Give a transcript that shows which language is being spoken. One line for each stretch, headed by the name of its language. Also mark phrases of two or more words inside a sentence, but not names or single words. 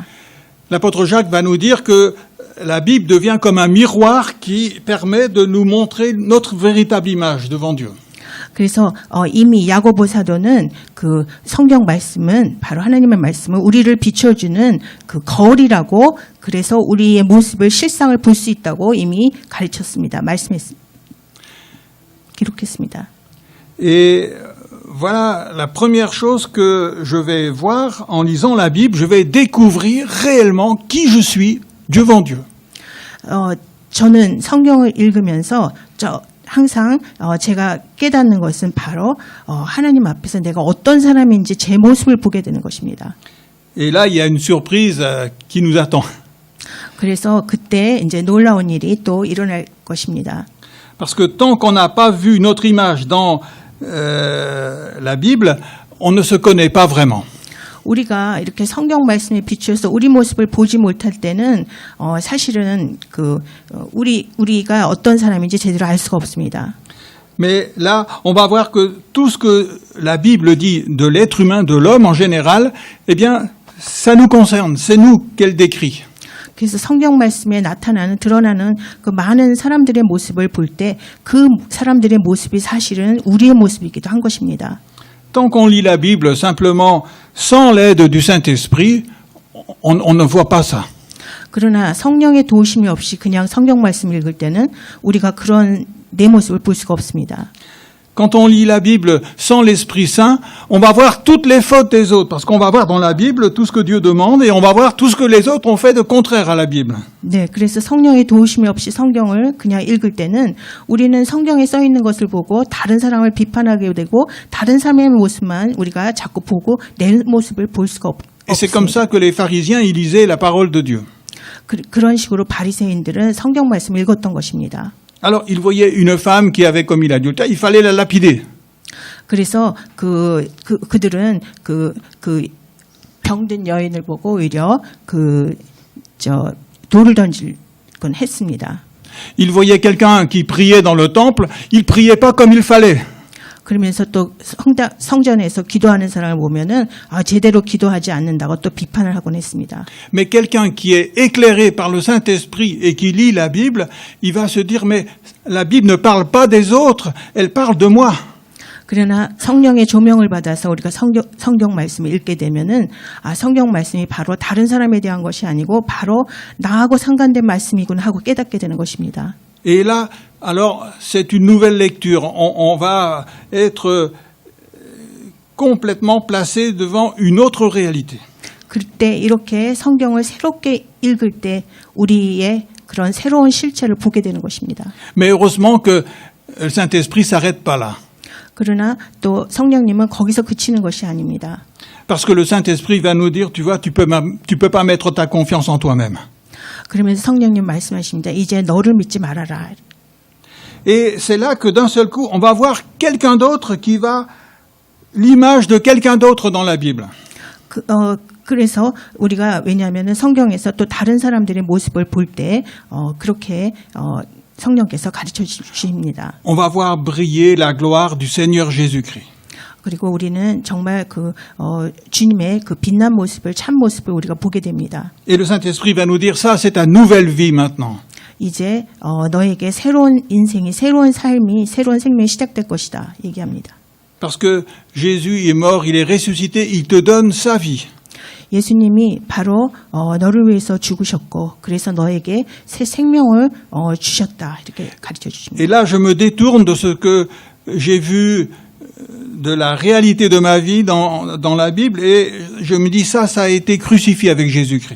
French: L'apôtre Jacques va nous dire que la Bible devient comme un miroir qui permet de nous montrer notre véritable image devant Dieu.
Korean: 그래서 이미 야고보 사도는 그 성경 말씀은 바로 하나님의 말씀은 우리를 비춰주는 그 거울이라고 그래서 우리의 모습을 실상을 볼 수 있다고 이미 가르쳤습니다. 기록했습니다.
French: Et voilà la première chose que je vais voir en lisant la Bible, je vais découvrir réellement qui je suis devant Dieu.
Korean: 저는 성경을 읽으면서 항상 제가 깨닫는 것은 바로 하나님 앞에서 내가 어떤 사람인지 제 모습을 보게 되는 것입니다.
French: Et là, il y a une surprise qui nous attend.
Korean: 그래서 그때 이제 놀라운 일이 또 일어날 것입니다.
French: Parce que tant qu'on n'a pas vu notre image dans la Bible, on ne se connaît pas vraiment.
Korean: 우리가 이렇게 성경 말씀에 비추어서 우리 모습을 보지 못할 때는 사실은 우리가 어떤 사람인지 제대로 알 수가 없습니다.
French: Mais là, on va voir que tout ce que la Bible dit de l'être humain, de l'homme en général, eh bien, ça nous concerne, c'est nous qu'elle décrit.
Korean: 그래서 성경 말씀에 드러나는 그 많은 사람들의 모습을 볼 때 그 사람들의 모습이 사실은 우리의 모습이기도 한 것입니다.
French: Tant qu'on lit la Bible simplement sans l'aide du Saint-Esprit, on ne voit pas ça.
Korean: 그러나 성령의 도우심이 없이 그냥 성경 말씀 읽을 때는 우리가 그런 내 모습을 볼 수가 없습니다.
French: Quand on lit la Bible sans l'Esprit Saint, on va voir toutes les fautes des autres, parce qu'on va voir dans la Bible tout ce que Dieu demande, et on va voir tout ce que les autres ont fait de contraire à la Bible.
Korean: 네, 그래서 성령의 도우심이 없이 성경을 그냥 읽을 때는 우리는 성경에 써 있는 것을 보고 다른 사람을 비판하게 되고 다른 사람의 모습만 우리가 자꾸 보고 내 모습을 볼 수가
French: Et c'est comme ça que les pharisiens ils lisaient la parole de Dieu.
Korean: 그런 식으로 바리새인들은 성경 말씀을 읽었던 것입니다.
French: Alors, ils voyaient une femme qui avait commis l'adultère, il fallait la lapider.
Korean: 그래서 그들은 그 병든 여인을 보고 오히려 돌을 던질 건 했습니다.
French: Ils voyaient quelqu'un qui priait dans le temple, il priait pas comme il fallait.
Korean: 그러면서 또 성전에서 기도하는 사람을 보면은 제대로 기도하지 않는다고 또 비판을 하곤 했습니다.
French: Mais quelqu'un qui est éclairé par le Saint-Esprit et qui lit la Bible, il va se dire mais la Bible ne parle pas des autres, elle parle de moi.
Korean: 그러나 성령의 조명을 받아서 우리가 성경 말씀을 읽게 되면은 성경 말씀이 바로 다른 사람에 대한 것이 아니고 바로 나하고 상관된 말씀이구나 하고 깨닫게 되는 것입니다.
French: Et là, alors, c'est une nouvelle lecture. On va être complètement placé devant une autre réalité.
Korean: 그때 이렇게 성경을 새롭게 읽을 때 우리의 그런 새로운 실체를 보게 되는 것입니다.
French: Mais heureusement que le Saint-Esprit s'arrête pas là.
Korean: 그러나 또 성령님은 거기서 그치는 것이 아닙니다.
French: Parce que le Saint-Esprit va nous dire, tu vois, tu peux pas mettre ta confiance en toi-même.
Korean: 그러면서 성령님 말씀하십니다. 이제 너를 믿지 말아라.
French: Et c'est là que d'un seul coup, on va voir quelqu'un d'autre qui va l'image de quelqu'un d'autre dans la Bible.
Korean: 그래서 우리가 왜냐하면 성경에서 또 다른 사람들의 모습을 볼 때 그렇게 성령께서 가르쳐 주십니다.
French: On va voir briller la gloire du Seigneur Jésus-Christ.
Korean: 그리고 우리는 정말 주님의 그 빛난 모습을 참 모습을 우리가 보게 됩니다.
French: Et le Saint-Esprit va nous dire ça, c'est ta nouvelle vie maintenant.
Korean: 이제 너에게 새로운 인생이, 새로운 삶이, 새로운 생명이 시작될 것이다 얘기합니다.
French: Parce que Jésus est mort, il est ressuscité, il te donne sa vie.
Korean: 예수님이 바로 너를 위해서 죽으셨고 그래서 너에게 새 생명을 주셨다 이렇게 가르쳐 주십니다.
French: Et là, je me détourne de ce que j'ai vu de la réalité de ma vie dans la Bible et je me dis ça a été crucifié avec Jésus-Christ.